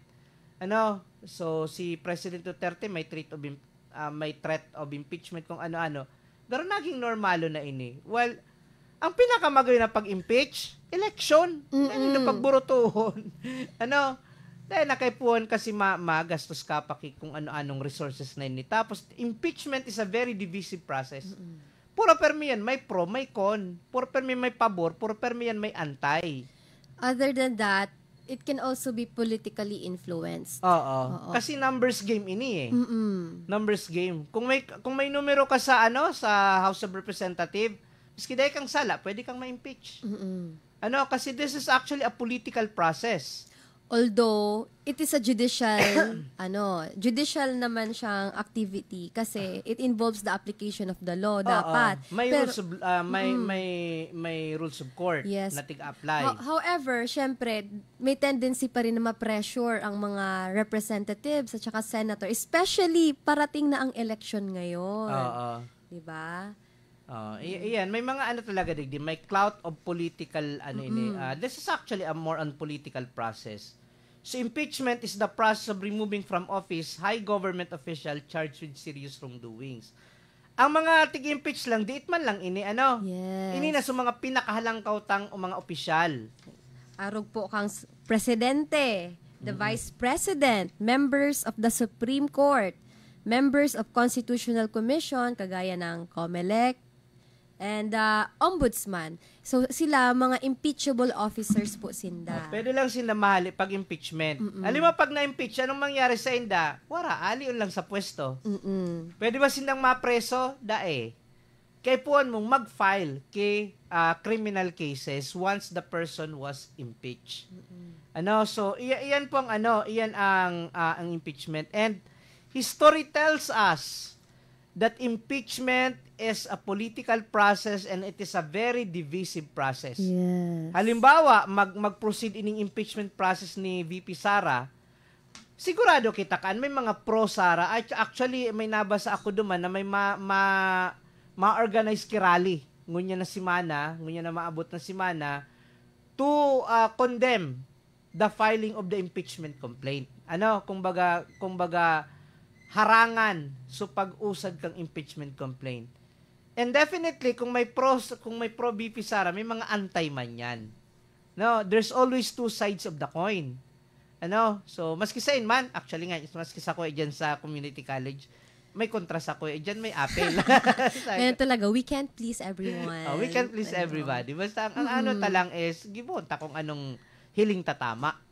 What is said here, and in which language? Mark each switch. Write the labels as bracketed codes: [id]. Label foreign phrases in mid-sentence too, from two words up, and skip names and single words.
[tl] So si President Duterte may [en] threat of impeachment [tl] kung ano-ano. [bik] Pero naging normalo na ini. Well, ang pinakamagaling na pag-impeach, election. Na pagburutuhon. Dahil nakaipuan kasi magastos ka pa kung ano-anong resources na ini. [en] Tapos, impeachment is a very divisive process. [bik] Puro permi yan, may pro, may con. Puro permi may pabor, puro permi yan may anti. [en] Other than that, it can also be politically influenced. [bik] Oo. Kasi [en] numbers game [bik] ini [en] Numbers game. [bik] Kung may numero ka sa sa House of Representative, miski dahil kang sala, pwede kang ma-impeach. [en] Kasi this is actually a political process. Although, it is a judicial, judicial [tl] naman siyang [en] activity kasi it involves the application of the law, dapat. [bik] May [en] rules of court [bik] na tig-apply. [tl] However, syempre, may tendency pa rin na ma-pressure ang mga representatives at saka senator, especially parating na ang election ngayon. Diba? [bik] Iyan, may mga talaga digdi, may [en] clout of political [bik] ini. [en] This is actually a more on political process. So impeachment is the process of removing from office high government official charged with serious wrongdoings. [bik] Ang mga tig-impeach lang, diit man lang ini [en] Yes. [bik] Ini na sa mga pinakahalangkautang o mga opisyal. Arog po kang presidente, [en] the vice president, members of the Supreme Court, members of Constitutional Commission, kagaya ng COMELEC, and ombudsman. [bik] So, sila, mga impeachable officers po sinda. Pwede lang sila mahali pag impeachment. Alam mo, pag na-impeach, anong mangyari sa inda? Wara, alion lang sa pwesto. Pwede ba sindang mapreso? Dae. Kaya puan mong mag-file kay [en] criminal cases once the person was impeached. [bik] So, iyan po iyan ang impeachment. [en] And history tells us that impeachment is a political process and it is a very divisive process. Yes. [bik] Halimbawa, mag-proceed ining [en] impeachment process [bik] ni VP Sara, sigurado kita kan may mga pro Sara. Actually, may nabasa ako duman na may ma-organize kirali. Ngunya na simana, ngunya na maabot na simana [en] to condemn the filing of the impeachment complaint. [bik] Kumbaga harangan so pag-usad kang [en] impeachment complaint. And definitely [bik] kung may pro VP Sara, may mga anti man yan. [en] There's always two sides of the coin. [bik] So maski sa man, actually nga maski sa ko diyan sa [en] community college, [bik] may kontras ako diyan may apel. [tl] Ganun talaga, [en] we can't please everyone. We can't please everybody. [bik] Basta ang talang is gibon ta kung anong hiling tatama.